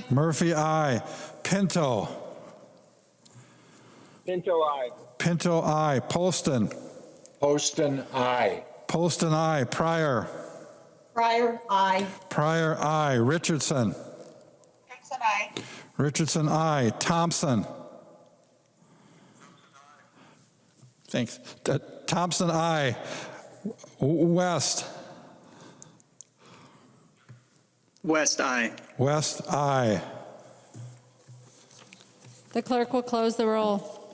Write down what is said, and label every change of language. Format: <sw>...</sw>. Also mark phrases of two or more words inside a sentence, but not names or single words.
<en>Murphy, aye. Pinto. Pinto, aye. Pinto, aye. Poston. Poston, aye. Poston, aye. Pryor. Pryor, aye. Pryor, aye. Richardson. Richardson, aye. Richardson, aye. Thompson. Thanks. Thompson, aye. West. West, aye. West, aye. The clerk will close the roll.</en>